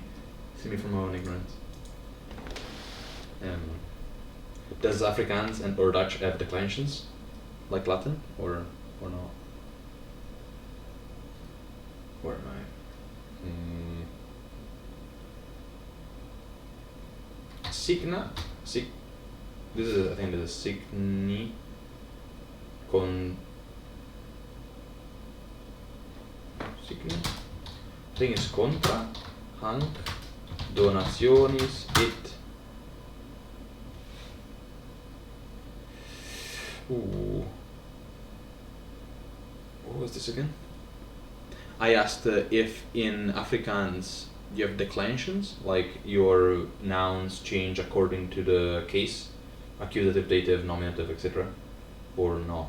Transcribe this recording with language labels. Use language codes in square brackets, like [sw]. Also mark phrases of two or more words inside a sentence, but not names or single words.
[en] Save me from my own ignorance. Does Afrikaans or Dutch have declensions like Latin, or not? Where am I? Signa. [la] This is, I think, this is signi con. [en] Signi. I think it's [la] contra, hanc, donationis et. [en] Ooh. What was this again? I asked if in Afrikaans you have declensions, like your nouns change according to the case, accusative, dative, nominative, etc., or not.